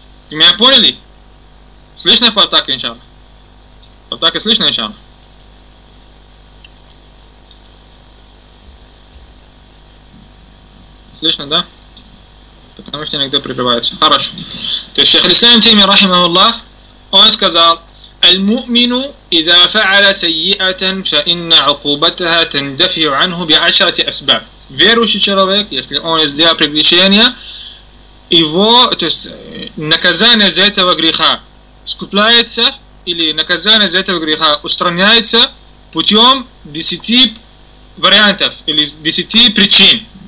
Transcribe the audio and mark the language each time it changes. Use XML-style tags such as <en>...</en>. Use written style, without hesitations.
<ru>Вы меня поняли? Слышно в Палтаке, иншаллах? В Палтаке слышно, иншаллах? Слышно, да? Потому что иногда прерывается. Хорошо. То есть Шейх Ислам Таймия рахимаху Аллах, он сказал:</ru> <ar>المؤمن إذا فعل سيئة فإن عقوبتها تندفع عنه بعشرة أسباب.</ar> <ru>Верующий человек, если он сделал прегрешение, его, то есть наказание за этого греха скупляется, или наказание за этого греха устраняется путем 10 вариантов или 10 причин.</ru>